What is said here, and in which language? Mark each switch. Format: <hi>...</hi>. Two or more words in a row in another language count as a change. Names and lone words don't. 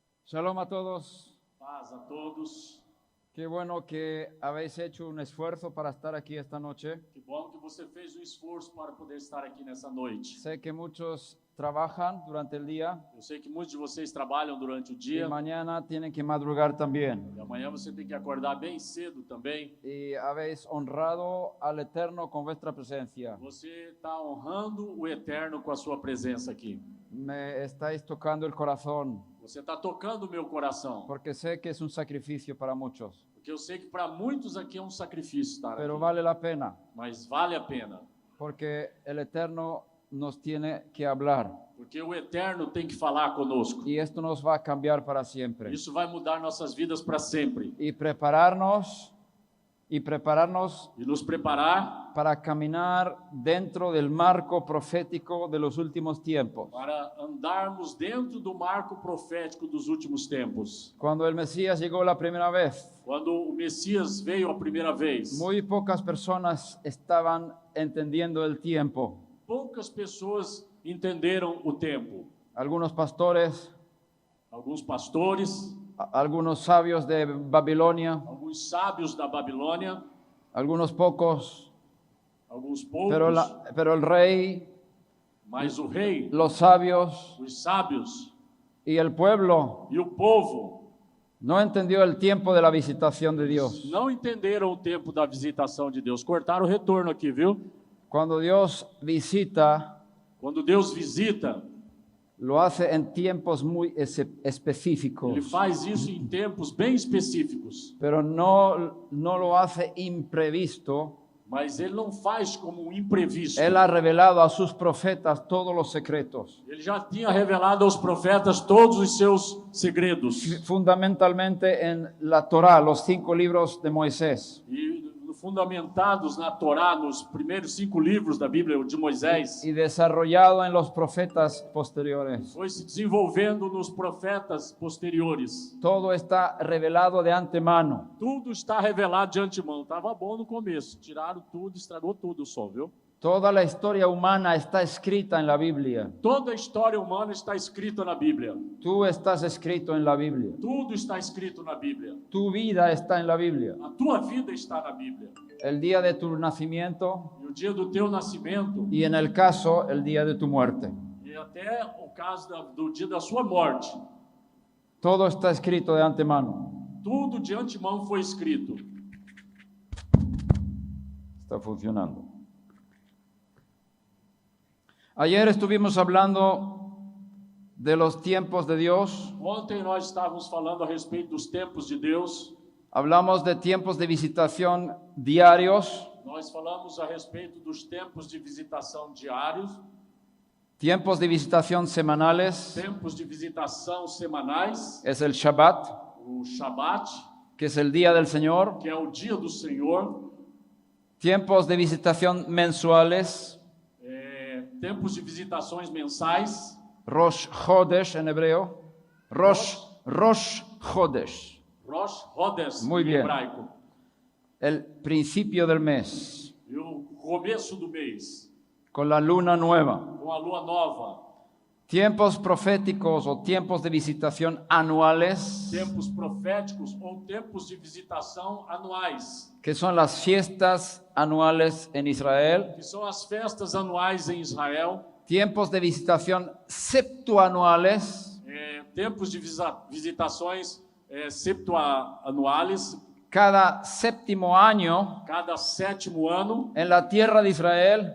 <es>Shalom a todos.</es> <pt>Paz a todos.</pt> <es>Qué bueno que habéis hecho un esfuerzo para estar aquí esta noche.</es> <pt>Que bom que você fez um esforço para poder estar aqui nessa noite.</pt> <es>Sé que muchos trabajan durante el día</es> <pt>Eu sei que muitos de vocês trabalham durante o</pt> <es>y</es> <pt>dia</pt> <es>mañana tienen que madrugar también.</es> <pt>e amanhã você tem que acordar bem cedo também.</pt> <es>Y habéis honrado al Eterno con vuestra presencia.</es> <pt>Você está honrando o Eterno com a sua presença aqui.</pt> <es>Me estáis tocando el corazón</es> <pt>Você está tocando o meu coração,</pt> <es>porque sé que es un sacrificio para muchos,</es> <pt>porque eu sei que para muitos aqui é um sacrifício estar</pt> <es>pero</es> <pt>aqui,</pt> <es>vale la pena</es> <pt>mas vale a pena,</pt> <es>porque el Eterno nos tiene que hablar</es> <pt>porque o Eterno tem que falar conosco.</pt> <es>y esto nos va a cambiar para siempre.</es> <pt>Isso vai mudar nossas vidas para sempre</pt> <es>Y prepararnos</es> <pt>e nos preparar</pt> <es>para caminar dentro del marco profético de los últimos tiempos.</es> <pt>para andarmos dentro do marco profético dos últimos tempos.</pt> <es>Cuando el Mesías llegó la primera vez,</es> <pt>Quando o Messias veio a primeira vez,</pt> <es>muy pocas personas estaban entendiendo el tiempo.</es> <pt>poucas pessoas entenderam o tempo.</pt> <es>Algunos pastores,</es> <pt>Alguns pastores,</pt> <es>algunos sabios de Babilonia,</es> <pt>alguns sábios da Babilônia,</pt> <es>algunos pocos,</es> <pt>alguns poucos,</pt> <es>pero el rey,</es> <pt>mas o rei,</pt> <es>los sabios</es> <pt>os sábios</pt> <es>y el pueblo</es> <pt>e o povo</pt> <es>no entendió el tiempo de la visitación de Dios.</es> <pt>não entenderam o tempo da visitação de Deus. Cortaram o retorno aqui, viu?</pt> <es>Cuando Dios visita,</es> <pt>Quando Deus visita,</pt> <es>lo hace en tiempos muy específicos,</es> <pt>Ele faz isso em tempos bem específicos,</pt> <es>pero no lo hace imprevisto.</es> <pt>mas Ele não faz como um imprevisto.</pt> <es>Él ha revelado a sus profetas todos los secretos,</es> <pt>Ele já tinha revelado aos profetas todos os seus segredos.</pt> <es>fundamentalmente en la Torá, los 5 libros de Moisés,</es> <pt>E fundamentados na Torá, nos primeiros 5 livros da Bíblia de Moisés,</pt> <es>y desarrollado en los profetas posteriores.</es> <pt>foi se desenvolvendo nos profetas posteriores.</pt> <es>Todo está revelado de antemano.</es> <pt>Tudo está revelado de antemão. Estava bom no começo, tiraram tudo, estragou tudo só, viu?</pt> <es>Toda la historia humana está escrita en la Biblia.</es> <pt>Toda a história humana está escrita na Bíblia.</pt> <es>Tú estás escrito en la Biblia.</es> <pt>Tudo está escrito na Bíblia.</pt> <es>Tu vida está en la Biblia.</es> <pt>A tua vida está na Bíblia.</pt> <es>El día de tu nacimiento</es> <pt>E o dia do teu nascimento</pt> <es>y en el caso, el día de tu muerte.</es> <pt>e até o caso do dia da sua morte.</pt> <es>Todo está escrito de antemano.</es> <pt>Tudo de antemão foi escrito.</pt> <es>Está funcionando. Ayer estuvimos hablando de los tiempos de Dios.</es> <pt>Ontem nós estávamos falando a respeito dos tempos de Deus.</pt> <es>Hablamos de tiempos de visitación diarios,</es> <pt>Nós falamos a respeito dos tempos de visitação diários,</pt> <es>tiempos de visitación semanales,</es> <pt>tempos de visitação semanais,</pt> <es>es el Shabbat,</es> <pt>o Shabat,</pt> <es>que es el día del Señor,</es> <pt>que é o dia do Senhor,</pt> <es>tiempos de visitación mensuales,</es> <pt>tempos de visitações mensais,</pt> <es>Rosh Chodesh en hebreo, Rosh Chodesh,</es> <pt>Rosh Hodes</pt> <es>Muy</es> <pt>em</pt> <es>bien.</es> <pt>hebraico,</pt> <es>el principio del mes,</es> <pt>e o começo do mês,</pt> <es>con la luna nueva.</es> <pt>com a lua nova,</pt> <es>Tiempos proféticos o tiempos de visitación anuales,</es> <pt>tempos proféticos ou tempos de visitação anuais,</pt> <es>que son las fiestas anuales en Israel.</es> <pt>que são as festas anuais em Israel,</pt> <es>Tiempos de visitación septuanuales,</es> <pt>tempos de visitações septuanuales,</pt> <es>cada séptimo año</es> <pt>cada 7º ano,</pt> <es>en la tierra de Israel</es>